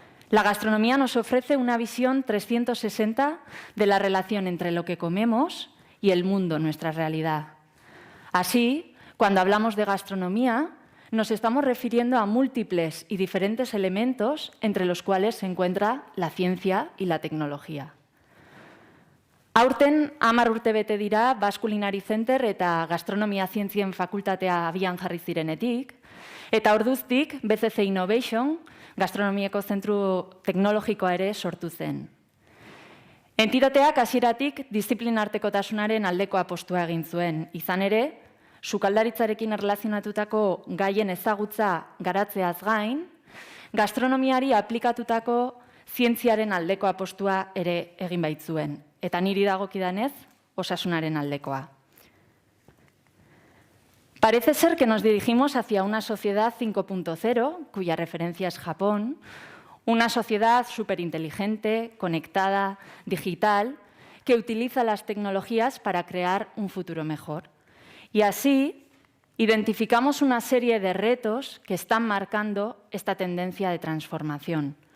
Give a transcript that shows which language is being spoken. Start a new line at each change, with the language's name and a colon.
Spanish: La gastronomía nos ofrece una visión 360 de la relación entre lo que comemos y el mundo, nuestra realidad. Así, cuando hablamos de gastronomía, nos estamos refiriendo a múltiples y diferentes elementos entre los cuales se encuentra la ciencia y la tecnología.
Basque: Aurten 10 urte bete dira Baskulinari Center eta Gastronomia Zientzien Fakultatea abian jarri zirenetik, eta orduztik BCC Innovation, gastronomiako zentru teknologikoa ere sortu zen. Entitateak hasieratik diziplinartekotasunaren aldeko apostua egin zuen, izan ere, sukaldaritzarekin erlazionatutako gaien ezagutza garatzeaz gain, gastronomiari aplikatutako zientziaren aldeko apostua ere egin baitzuen. Eta niri dagokidanez, osasunaren aldekoa.
Spanish: Parece ser que nos dirigimos hacia una sociedad 5.0, cuya referencia es Japón, una sociedad superinteligente, conectada, digital, que utiliza las tecnologías para crear un futuro mejor. Y así identificamos una serie de retos que están marcando esta tendencia de transformación.